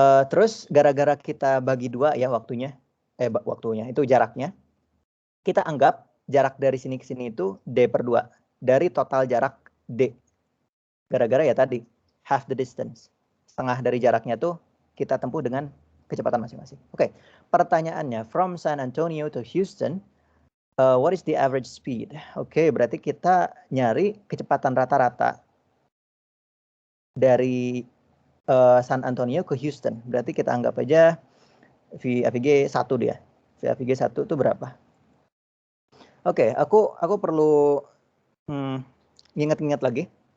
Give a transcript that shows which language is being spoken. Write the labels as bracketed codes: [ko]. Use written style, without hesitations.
[id] Terus gara-gara kita bagi dua ya waktunya itu jaraknya. Kita anggap jarak dari sini ke sini itu D/2 dari total jarak D. Gara-gara ya tadi [en] half the distance. [id] Setengah dari jaraknya tuh kita tempuh dengan kecepatan masing-masing. [en] Oke, pertanyaannya from San Antonio to Houston, what is the average speed? [id] Oke, berarti kita nyari kecepatan rata-rata dari San Antonio ke Houston. Berarti kita anggap aja VAVG 1 dia. VAVG 1 itu berapa? Oke, aku perlu ingat-ingat lagi.